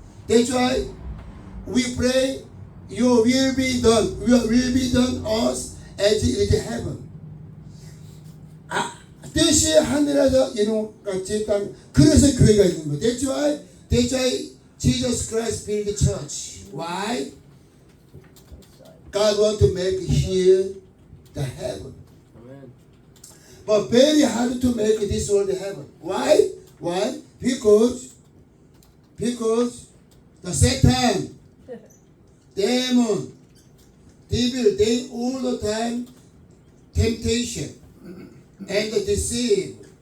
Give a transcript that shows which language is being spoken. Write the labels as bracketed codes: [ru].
[en] That's why we pray, your will be done. Your will be done us as it is heaven. [ko] 뜻이 하늘에서 이룬같이 땅. 그래서 교회가 있는 거예요. [en] That's why Jesus Christ built the church. Why? God want to make here the heaven. [ko] 아멘. [en] But very hard to make this world heaven. Why? Because the Satan, demon, devil, they all the time temptation and deceive.